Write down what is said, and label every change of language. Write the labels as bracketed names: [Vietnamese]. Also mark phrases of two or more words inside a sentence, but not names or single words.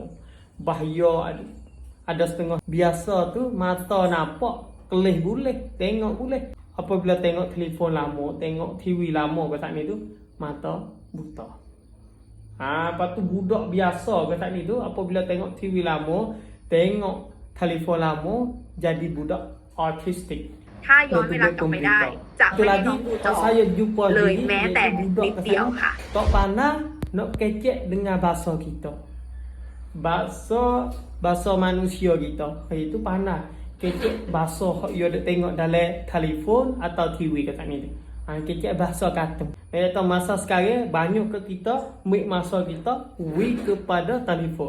[Malay] Bahaya ada setengah biasa tu mata nampak, kelih boleh, tengok boleh. Apabila tengok telefon lama, tengok TV lama kat ni tu, mata buta. Lepas tu budak biasa kat ni tu apabila tengok TV lama, tengok telefon lama, jadi budak autistik. [Thai] ถ้าย้อนเวลากลับไปได้จะไม่ให้น้องดูจอ [Malay] saya jumpa [Thai] เลยแม้แต่นิดเดียวค่ะ [Malay] tak pandai nak kecek dengan bahasa kita. Bahasa manusia kita. Itu pandai. Kecek bahasa yang dia tengok dalam telefon atau TV kat ni tu. Kecek bahasa kata. Atau masa sekarang banyak ke kita mik masa kita kepada telefon.